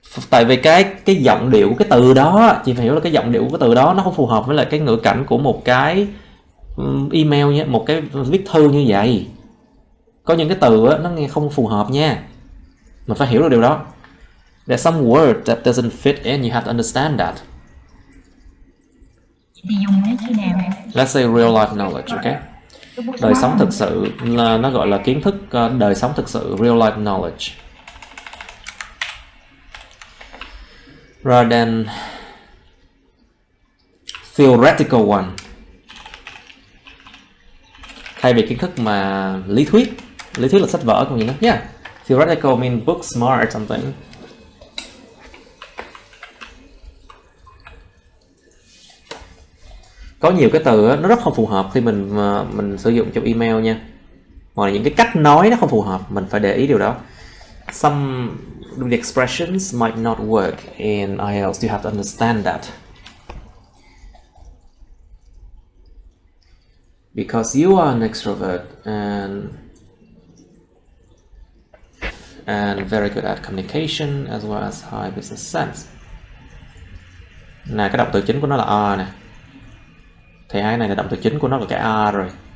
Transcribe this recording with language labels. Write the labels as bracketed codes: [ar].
[vi] Tại vì cái giọng điệu của cái từ đó, chị phải hiểu là cái giọng điệu của cái từ đó nó không phù hợp với lại cái ngữ cảnh của một cái email nhé, một cái viết thư như vậy. Có những cái từ á, nó nghe không phù hợp nha. Mình phải hiểu được điều đó. [en] There's some word that doesn't fit in, you have to understand that. [vi] Thì dùng nó khi nào em? [en] Let's say real life knowledge, okay? [vi] Đời sống thực sự là nó gọi là kiến thức đời sống thực sự, [en] real life knowledge. Rather than theoretical one. [vi] Thay vì kiến thức mà lý thuyết là sách vở cũng như đó. [en] Yeah, theoretical mean book smart something. [vi] Có nhiều cái từ đó, nó rất không phù hợp khi mình sử dụng trong email nha. Hoặc là những cái cách nói nó không phù hợp, mình phải để ý điều đó. [en] Some the expressions might not work in IELTS. You have to understand that. Because you are an extrovert and very good at communication as well as high business sense. [vi] Này, cái động từ chính của nó là are nè. Thì hai này là động từ chính của nó là cái are rồi.